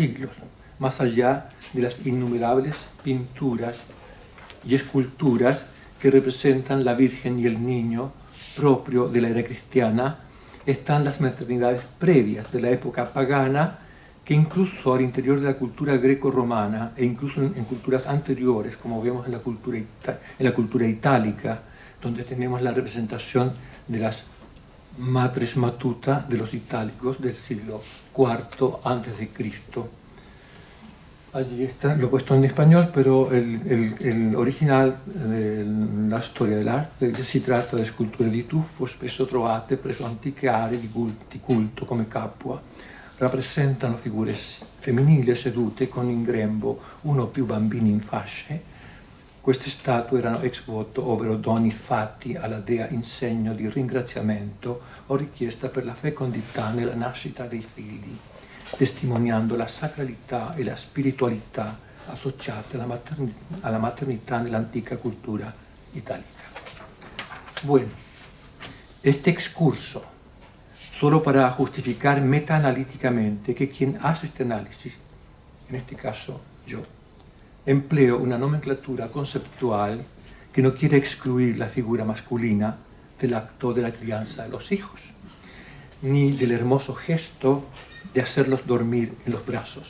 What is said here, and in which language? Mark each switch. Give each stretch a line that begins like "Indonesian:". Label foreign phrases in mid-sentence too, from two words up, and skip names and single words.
Spanish: siglos, más allá de las innumerables pinturas y esculturas que representan la Virgen y el Niño propio de la era cristiana, están las maternidades previas de la época pagana, que incluso al interior de la cultura greco-romana e incluso en culturas anteriores, como vemos en la cultura itálica, donde tenemos la representación de las matres matuta de los itálicos del siglo IV a.C. Allí está, lo he puesto en español, pero el original
Italian: la storia dell'arte si tratta di sculture di tuffo spesso trovate presso antiche aree di culto come Capua. Rappresentano figure femminili sedute con in grembo uno o più bambini in fasce. Queste statue erano ex voto, ovvero doni fatti alla dea in segno di ringraziamento o richiesta per la fecondità nella nascita dei figli, testimoniando la sacralità e la spiritualità associate alla maternità nell'antica cultura itálica.
Spanish: Bueno, este excurso, solo para justificar metaanalíticamente que quien hace este análisis, en este caso yo, empleo una nomenclatura conceptual que no quiere excluir la figura masculina del acto de la crianza de los hijos, ni del hermoso gesto de hacerlos dormir en los brazos.